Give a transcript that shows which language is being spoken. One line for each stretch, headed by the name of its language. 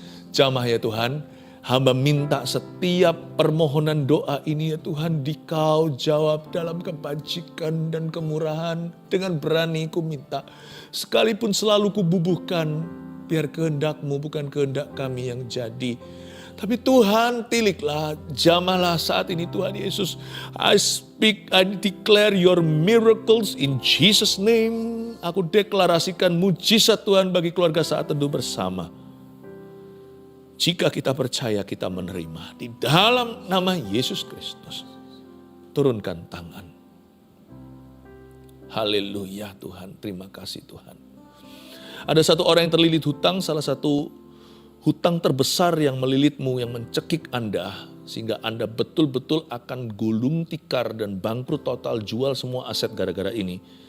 Indonesian: Jamah ya Tuhan, hamba minta setiap permohonan doa ini ya Tuhan, Dikau jawab dalam kebajikan dan kemurahan. Dengan berani ku minta, sekalipun selalu ku bubuhkan, biar kehendak-Mu bukan kehendak kami yang jadi. Tapi Tuhan tiliklah, jamahlah saat ini Tuhan Yesus.
English: I speak, I declare your miracles in Jesus name.
Indonesian: Aku deklarasikan mujizat Tuhan bagi keluarga Saat Teduh bersama. Jika kita percaya, kita menerima. Di dalam nama Yesus Kristus. Turunkan tangan. Haleluya Tuhan, terima kasih Tuhan. Ada satu orang yang terlilit hutang, salah satu hutang terbesar yang melilitmu, yang mencekik Anda, sehingga Anda betul-betul akan gulung tikar dan bangkrut total, jual semua aset gara-gara ini.